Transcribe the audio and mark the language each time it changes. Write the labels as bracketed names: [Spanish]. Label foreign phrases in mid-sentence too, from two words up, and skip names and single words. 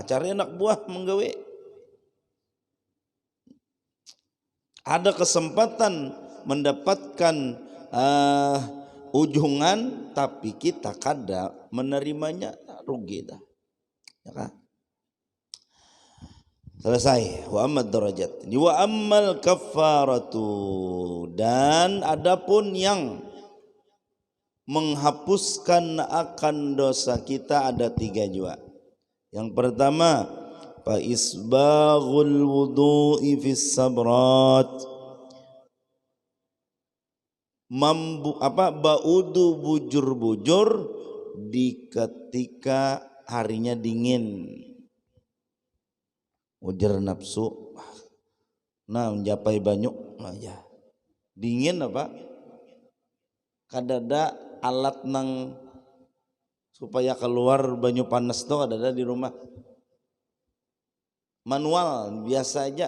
[Banjar] Cari anak buah menggawe. Ada kesempatan mendapatkan ujungan tapi kita kada menerimanya, rugi dah. Ya kan? Selesai. [Arabic] وأما الدرجات. وأما الكفارات, [Banjar] dan adapun yang menghapuskan akan dosa kita ada 3 juga. Yang pertama, [Arabic] فإسباغ الوضوء في السبرات. [Banjar] Baudu bujur-bujur di ketika harinya dingin. Ujar nafsu nah mencapai banyak aja dingin apa kadada alat nang supaya keluar banyu panas tuh kadada di rumah manual biasa aja.